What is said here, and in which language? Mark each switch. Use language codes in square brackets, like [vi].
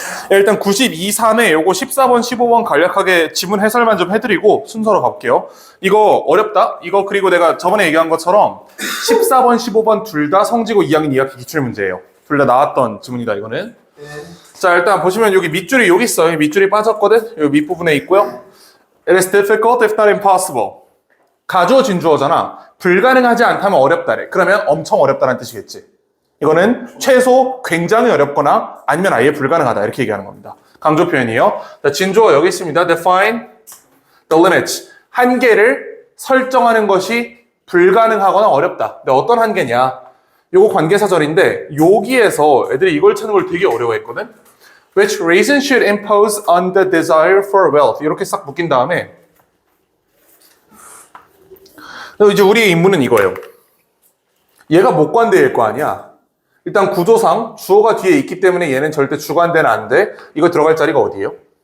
[ko] 일단 92, 3에 요거 14번 15번 간략하게 지문 해설만 좀 해드리고 순서로 가볼게요. 이거 어렵다. 이거 그리고 내가 저번에 얘기한 것처럼 14번 15번 둘 다 성지고 2학년 2학기 기출문제예요. 둘 다 나왔던 지문이다 이거는. 자 일단 보시면 여기 밑줄이 여기 있어요. 밑줄이 빠졌거든. 여기 밑부분에 있고요. [en] It is difficult if not impossible. [ko] 가주어 진주어잖아. 불가능하지 않다면 어렵다래. 그러면 엄청 어렵다는 뜻이겠지. 이거는 최소 굉장히 어렵거나 아니면 아예 불가능하다 이렇게 얘기하는 겁니다. 강조 표현이에요. 자, 진주어 여기 있습니다. [en] Define the limits. [ko] 한계를 설정하는 것이 불가능하거나 어렵다. 근데 어떤 한계냐? 요거 관계사절인데 여기에서 애들이 이걸 찾는 걸 되게 어려워했거든. [en] Which reason should impose on the desire for wealth? [ko] 이렇게 싹 묶인 다음에 이제 우리의 임무는 이거예요. 얘가 목관대일 거 아니야. 일단 구조상 주어가 뒤에 있기 때문에 얘는 절대 주관대는 안 돼. 이거 들어갈 자리가 어디예요?